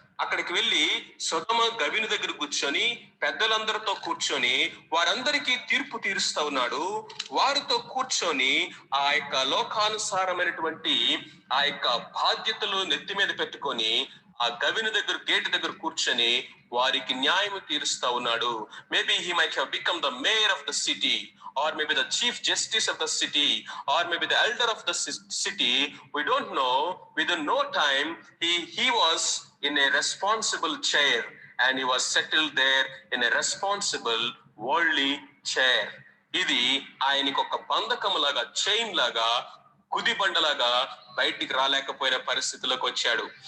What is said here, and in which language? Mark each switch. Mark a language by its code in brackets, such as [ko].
[te] అక్కడికి వెళ్ళి సొదొమ గవిని దగ్గర కూర్చొని పెద్దలందరితో కూర్చొని వారందరికీ తీర్పు తీరుస్తా ఉన్నాడు. వారితో కూర్చొని ఆ యొక్క లోకానుసారమైనటువంటి ఆ యొక్క బాధ్యతలు నెత్తి మీద పెట్టుకొని ఆ గవిని దగ్గర గేట్ దగ్గర కూర్చొని వారికి న్యాయం తీరుస్తా ఉన్నాడు. [en] Maybe he might have become the mayor of the city, or maybe the chief justice of the city, or maybe the elder of the city. We don't know. Within no time he was in a responsible chair. and he was settled there in a responsible worldly chair. [te] ఇది ఆయనకి ఒక బంధకం లాగా, chain లాగా, కుదిబండలాగా బయటికి రాలేకపోయిన పరిస్థితిలోకి వచ్చాడు.